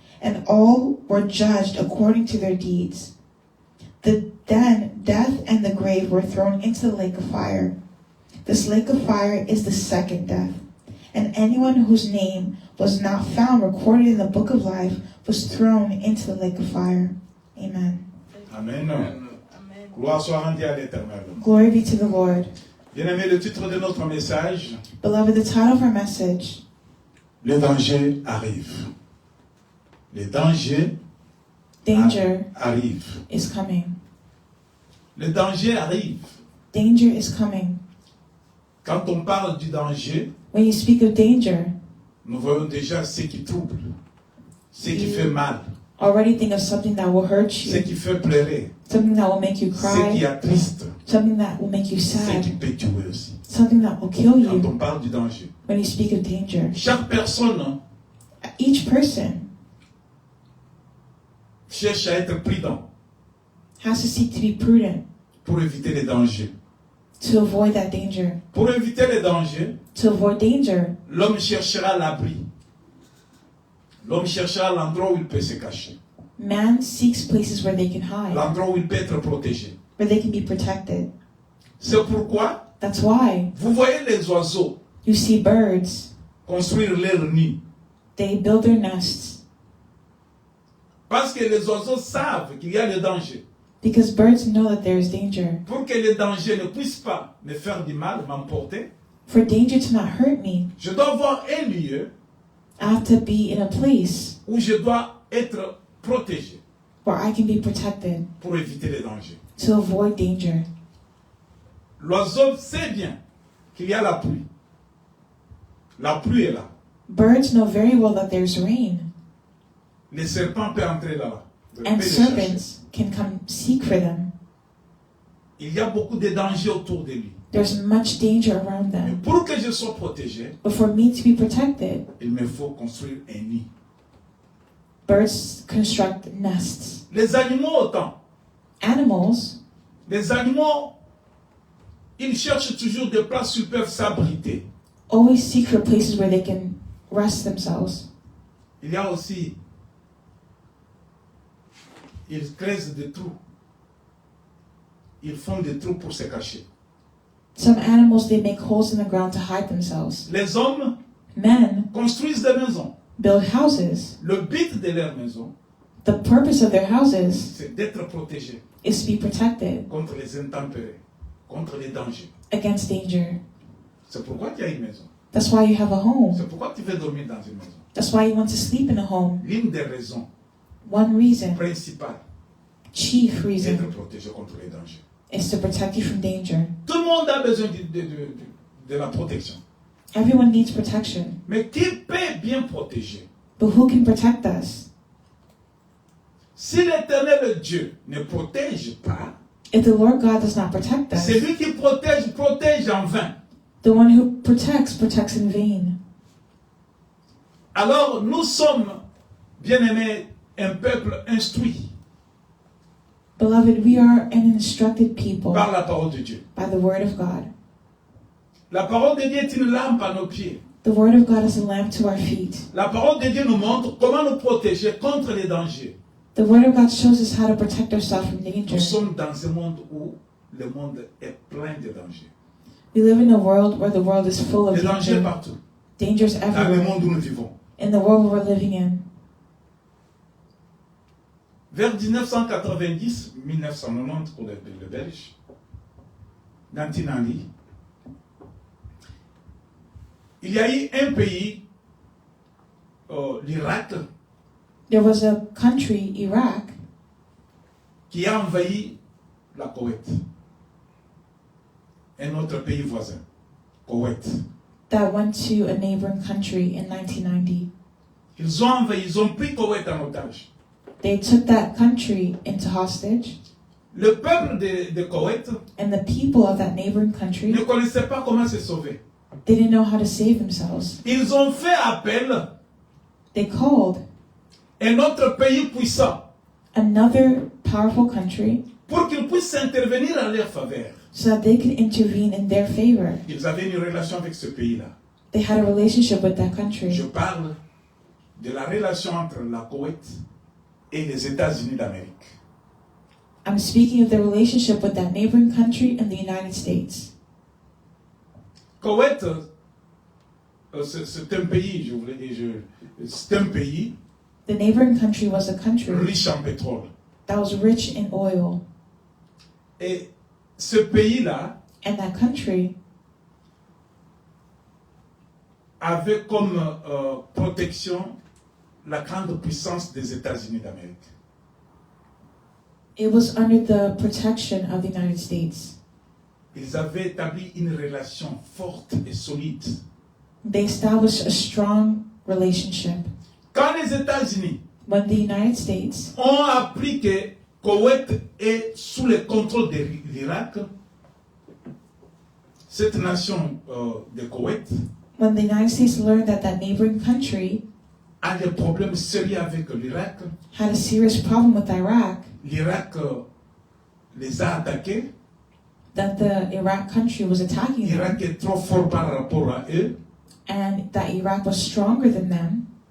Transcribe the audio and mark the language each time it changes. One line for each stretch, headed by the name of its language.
English: And all were judged according to their deeds. Then death and the grave were thrown into the lake of fire. This lake of fire is the second death. And anyone whose name was not found recorded in the book of life was thrown into the lake of fire. Amen. Amen.
French: Gloire soit rendue à l'Éternel.
English: Glory be to the Lord.
French: Bien-aimé, le titre de notre message,
English: Beloved, the title of our message,
French: le danger arrive. Le danger arrive.
English: is coming.
French: Le danger arrive.
English: Danger is coming.
French: Quand on parle du danger,
English: When you speak of danger,
French: nous voyons déjà ce qui trouble, ce qui fait mal.
English: Already think of something that will hurt
French: ce
English: you,
French: qui fait pleurer,
English: something that will make you
French: ce qui
English: cry,
French: attriste,
English: something that will make you
French: ce qui
English: sad,
French: peut tuer aussi.
English: something that will kill
French: Quand
English: you
French: on parle du danger,
English: when you speak of danger.
French: chaque personne
English: Each person
French: cherche à être prudent
English: has to seek to be prudent
French: pour éviter les dangers.
English: to avoid that danger.
French: Pour éviter les dangers,
English: To avoid danger,
French: l'homme cherchera l'abri. L'homme cherchera l'endroit où il peut se cacher,
English: man seeks places where they can hide,
French: l'endroit où il peut être protégé.
English: where they can be protected.
French: C'est pourquoi
English: That's why
French: vous voyez les oiseaux
English: you see birds,
French: construire leur nid.
English: they build their nests
French: Parce que les oiseaux savent qu'il y a le danger.
English: because birds know that there is danger.
French: Pour que le danger ne puisse pas me faire du mal, m'emporter,
English: For danger to not hurt me,
French: je dois avoir un lieu
English: I have to be in a place
French: où je dois être protégé
English: where I can be protected
French: pour éviter les dangers.
English: to avoid danger.
French: L'oiseau sait bien qu'il y a la pluie. La pluie est là.
English: Birds know very well that there's rain,
French: Les serpents peuvent entrer là-bas. Ils
English: and
French: peuvent les chercher.
English: serpents can come seek for them.
French: Il y a beaucoup de dangers autour de lui.
English: There's much danger around
French: Mais
English: them.
French: pour que je sois protégé,
English: But for me to be protected,
French: il me faut construire un nid.
English: birds construct nests.
French: Les animaux autant.
English: Animals,
French: Les animaux, ils cherchent toujours des places où ils peuvent s'abriter.
English: always seek for places where they can rest themselves.
French: Il y a aussi, ils creusent des trous. Ils font des trous pour se cacher.
English: Some animals, they make holes in the ground to hide themselves.
French: Les hommes
English: Men
French: construisent des maisons.
English: build houses.
French: Le but de leur maison,
English: The purpose of their houses
French: c'est d'être protégés
English: is to be protected
French: contre les intempéries, contre les dangers.
English: against danger.
French: C'est pourquoi tu as une maison.
English: That's why you have a home.
French: C'est pourquoi tu veux dormir dans une maison.
English: That's why you want to sleep in a home.
French: L'une des raisons
English: One reason,
French: principales
English: chief
French: d'être
English: reason,
French: protégé contre les dangers.
English: is to protect you from danger.
French: Tout le monde a besoin de la protection.
English: Everyone needs protection.
French: Mais qui peut bien protéger?
English: But who can protect us?
French: Si l'Éternel Dieu ne protège pas,
English: If the Lord God does not protect us,
French: celui qui protège, protège en vain.
English: the one who protects, protects in vain.
French: Alors nous sommes, bien-aimés, un peuple instruit
English: Beloved, we are an instructed people
French: par la parole de Dieu.
English: by the Word of God.
French: La parole de Dieu est une lampe à nos pieds.
English: The Word of God is a lamp to our feet.
French: La parole de Dieu nous montre comment nous protéger contre les dangers.
English: The Word of God shows us how to protect ourselves from danger.
French: Nous sommes dans un monde où le monde est plein de dangers.
English: We live in a world where the world is full of
French: Des dangers
English: danger.
French: partout.
English: Dangers
French: Dans le
English: everywhere.
French: monde où nous vivons.
English: In the world we're living in.
French: Vers 1990, 1990 pour les Belges, dans Tinali, il y a eu un pays, l'Irak,
English: There was a country, Iraq,
French: qui a envahi la Koweït. Un autre pays voisin, Koweït.
English: that went to a neighboring country in 1990.
French: Ils ont envahi, ils ont pris Koweït en otage.
English: They took that country into hostage,
French: Le peuple de Koweït
English: and the people of that neighboring country,
French: ne connaissait pas comment se sauver.
English: they didn't know how to save themselves.
French: Ils ont fait appel
English: They called
French: à un autre pays puissant
English: another powerful country
French: pour qu'il puisse intervenir en leur faveur.
English: so that they could intervene in their favor.
French: Ils avaient une relation avec ce pays-là.
English: They had a relationship with that
French: Je
English: country.
French: parle de la relation entre la Koweït et les États-Unis d'Amérique.
English: I'm speaking of the relationship with that neighboring country and the United States.
French: Koweït, c'est un pays, c'est un pays
English: The neighboring country was a country
French: riche en pétrole.
English: that was rich in oil.
French: Et ce pays-là
English: And that country
French: avait comme protection la grande puissance des États-Unis d'Amérique.
English: it was under the protection of the United States.
French: Ils avaient établi une relation forte et solide.
English: They established a strong relationship.
French: Quand les États-Unis
English: when the United States
French: ont appris que Koweït est sous le contrôle de l'Irak, cette nation de Koweït
English: when the United States learned that that neighboring country
French: a des problèmes sérieux avec l'Irak,
English: had a serious problem with Iraq,
French: l'Irak les a attaqués,
English: that the Iraq country was attacking them,
French: l'Irak est trop fort par rapport à eux,
English: and that Iraq was stronger than them,